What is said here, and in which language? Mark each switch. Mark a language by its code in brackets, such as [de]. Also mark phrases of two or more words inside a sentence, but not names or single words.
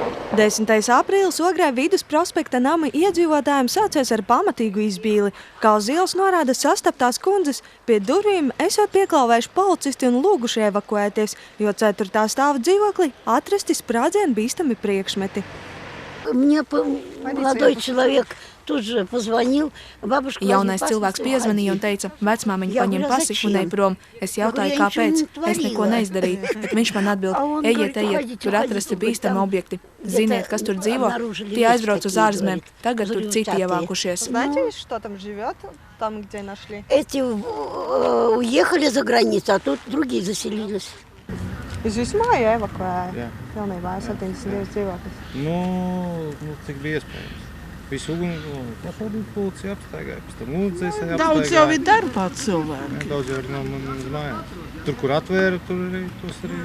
[lv] 10. aprīlis Ogrē Vidus prospekta nama iedzīvotājiem sācies ar pamatīgu izbīli. Kā uz ielas norāda sastaptās kundzes, pie durvīm esot pieklauvējuši policisti un lūguši evakuēties, jo 4. stāva dzīvoklī atrasti sprādzienu bīstami priekšmeti. [ru] Мне молодой человек тут же позвонил. [lv] Jaunais cilvēks piezvanīja un teica, vecmāmiņa paņem pasi un ej prom. Es jautāju, kāpēc. Es neko neizdarīju, bet viņš man atbild, ejiet, tur atrasti bīstami objekti. Ziniet, kas tur dzīvo? Tie aizbrauc uz ārzemēm. Tagad tur citi ievākušies. [ru] Эти уехали за границу, а тут другие заселились. [lv] Jūs visu māju evakuējāt? Jā. Pilnībā 72 dzīvokļus. Nu, cik bija iespējams. Visu uguni policija apstaigāja, pēc tam ugunsdzēsēji apstaigāja. Daudz jau ir darbā cilvēki. Daudz jau ir no manas mājās. Tur, kur atvēra, tur arī tos arī.